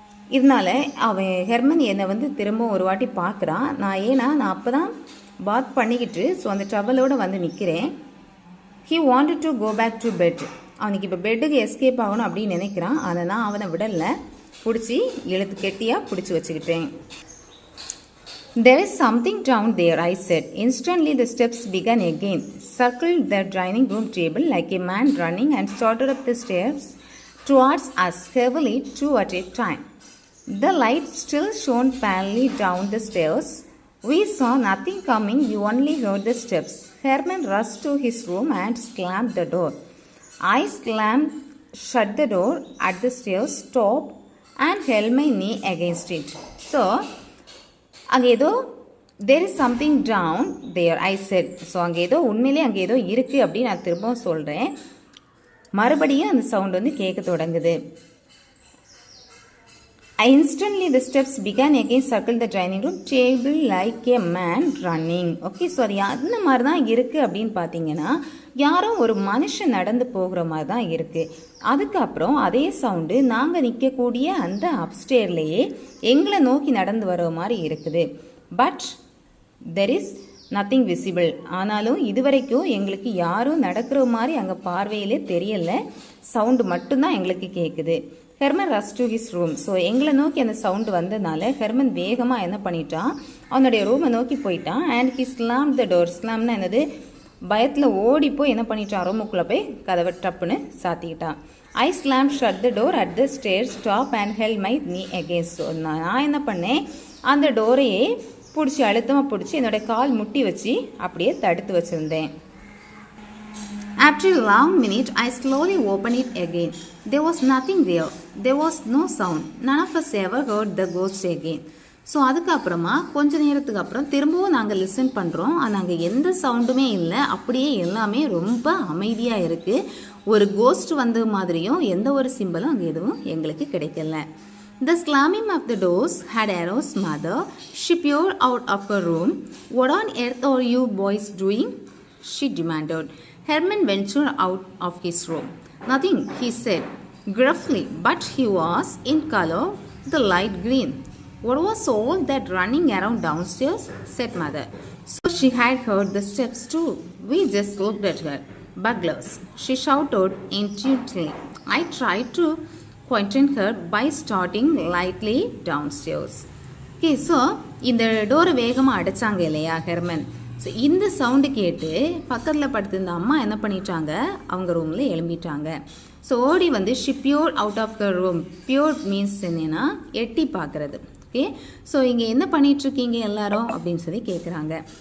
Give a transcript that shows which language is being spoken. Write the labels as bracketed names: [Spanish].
[Tamil] இதனால அவன் ஹெர்மன் என்னை வந்து திரும்ப ஒரு வாட்டி பார்க்குறான். நான் அப்போ தான் பாத் பண்ணிக்கிட்டு ஸோ அந்த டவலோடு வந்து நிற்கிறேன். [English] He wanted to go back to bed. [Tamil] அவனுக்கு இப்போ பெட்டுக்கு எஸ்கேப் ஆகணும் அப்படின்னு நினைக்கிறான். அதை நான் அவனை விடலை, பிடிச்சி இழுத்து கெட்டியாக பிடிச்சி வச்சுக்கிட்டேன். [English] "There is something down there," I said. Instantly the steps began again, circled the dining room table like a man running, and started up the stairs towards us heavily, 2 at a time. The light still shone palely down the stairs. We saw nothing coming, we only heard the steps. Herman rushed to his room and slammed the door. I shut the door at the stairs top and held my knee against it. So [Tamil] அங்கே ஏதோ [English] There is something down there, I said. [Tamil] So அங்கே ஏதோ உண்மையிலே அங்கே ஏதோ இருக்குது அப்படின்னு நான் திரும்பவும் சொல்கிறேன். மறுபடியும் அந்த சவுண்ட் வந்து கேட்க தொடங்குது. [English] Instantly the steps began again, circled the dining room table like a man running. [Tamil] Okay, so அது அந்த மாதிரி தான் இருக்குது அப்படின்னு பார்த்தீங்கன்னா, யாரோ ஒரு மனுஷன் நடந்து போகிற மாதிரி தான் இருக்குது. அதுக்கப்புறம் அதே சவுண்டு நாங்கள் நிற்கக்கூடிய அந்த அப்ஸ்டேர்லேயே எங்களை நோக்கி நடந்து வர மாதிரி இருக்குது. [English] But there is nothing visible. [Tamil] ஆனாலும் இதுவரைக்கும் எங்களுக்கு யாரும் நடக்கிற மாதிரி அங்கே பார்வையிலே தெரியலை, சவுண்டு மட்டும்தான் எங்களுக்கு கேட்குது. [English] Herman rush to his room. [Tamil] So எங்களை நோக்கி அந்த சவுண்டு வந்ததுனால ஹெர்மன் வேகமாக என்ன பண்ணிட்டான், அவனுடைய ரூமை நோக்கி போயிட்டான். [English] And he slam the door. [Tamil] ஸ்லாம்னா என்னது, பயத்தில் ஓடி போய் என்ன பண்ணிட்டான், ரூமுக்குள்ளே போய் கதவை டப்புன்னு சாத்திக்கிட்டான். [English] I slam shut the door at the stair stop and held my knee against. [Tamil] ஸோ நான் என்ன பண்ணேன், அந்த டோரையே பிடிச்சி அழுத்தமாக பிடிச்சி என்னோட கால் முட்டி வச்சு அப்படியே தடுத்து வச்சுருந்தேன். [English] After a long minute, I slowly opened it again. There was nothing there. There was no sound. None of us ever heard the ghost again. [Tamil] So அதுக்கப்புறமா கொஞ்ச நேரத்துக்கு அப்புறம் திரும்பவும் நாங்கள் லிசன் பண்ணுறோம். ஆனால் அங்கே எந்த சவுண்டுமே இல்லை, அப்படியே எல்லாமே ரொம்ப அமைதியாக இருக்குது. ஒரு கோஸ்ட் வந்த மாதிரியும் எந்த ஒரு சிம்பலும் அங்கே எதுவும் எங்களுக்கு கிடைக்கல. [English] The slamming of the doors had aroused mother. She peered out of her room. "What on earth are you boys doing?" she demanded. Herman ventured out of his room. "Nothing," he said gruffly, but he was in color, the light green. "What was all that running around downstairs?" said mother. So she had heard the steps too. We just looked at her. burglars, she shouted intuitively. I tried to quieten her by starting lightly downstairs. [Tamil] Okay, so இந்த டோரை வேகமாக அடைச்சாங்க இல்லையா Herman. So இந்த sound கேட்டு பக்கத்தில் படுத்திருந்த அம்மா என்ன பண்ணிட்டாங்க, அவங்க ரூமில் எழும்பிட்டாங்க. [English] so [Tamil] ஓடி வந்து [English] She peer out of the room. Peer means [Tamil] என்னன்னா எட்டி பார்க்குறது. ஓகே, ஸோ இங்கே என்ன பண்ணிகிட்ருக்கீங்க எல்லாரும் அப்படின்னு சொல்லி கேட்குறாங்க.